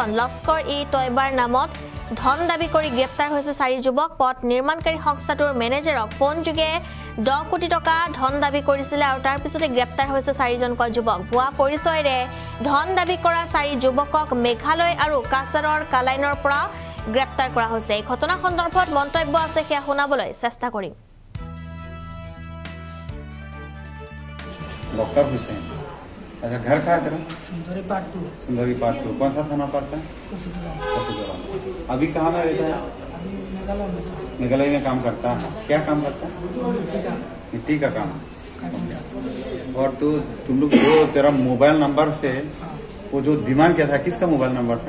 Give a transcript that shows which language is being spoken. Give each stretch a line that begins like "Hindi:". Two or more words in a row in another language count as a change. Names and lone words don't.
Assamese: লস্কৰ ই তৈবাৰ নামত ধন দাবী কৰি গ্ৰেপ্তাৰ হৈছে চাৰি যুৱক পথ নিৰ্মাণকাৰী সংস্থাটোৰ মেনেজাৰক ফোন যোগে 10 কোটি টকা ধন দাবী কৰিছিল আৰু তাৰ পিছতে গ্ৰেপ্তাৰ হৈছে চাৰিজনকৈ যুৱক ভুৱা পৰিচয়েৰে ধন দাবী কৰা চাৰি যুৱকক মেঘালয় আৰু কাছাৰৰ কালাইনৰ পৰা গ্ৰেপ্তাৰ কৰা হৈছে এই ঘটনা সন্দৰ্ভত মন্তব্য আছে সেয়া শুনাবলৈ চেষ্টা কৰিম
Hindi: डॉक्टर हुसैन अच्छा घर कहाँ है तेरा सुंदरी पार्ट 2 कौन सा थाना पड़ता है कसुदरा अभी कहाँ में रहता है अभी मेघालय में काम करता है क्या काम करता है मिट्टी का काम और तुम लोग जो तेरा मोबाइल नंबर से वो जो डिमांड किया था किसका मोबाइल नंबर था